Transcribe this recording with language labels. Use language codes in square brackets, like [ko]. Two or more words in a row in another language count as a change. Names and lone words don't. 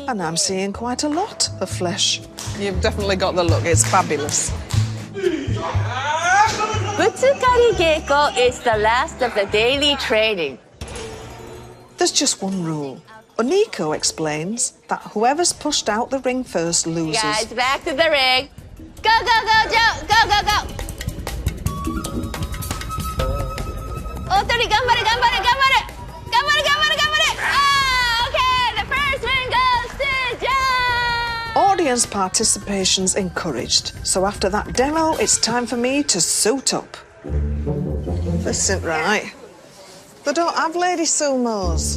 [en] And I'm seeing quite a lot of flesh. You've definitely got the look. It's fabulous. Butsukari Geiko is the last of the daily training. There's just one rule. Oniko explains that whoever's pushed out the ring first loses. Guys, back to the ring. Go, go, go, Joe. Go, go, go. Otori, [ja] ganbare, ganbare, ganbare. Ganbare, ganbare, ganbare. [en] Ah, okay. The first ring goes to Joe. Audience participation's encouraged. So after that demo, it's time for me to suit up. This isn't right. They don't have lady sumos.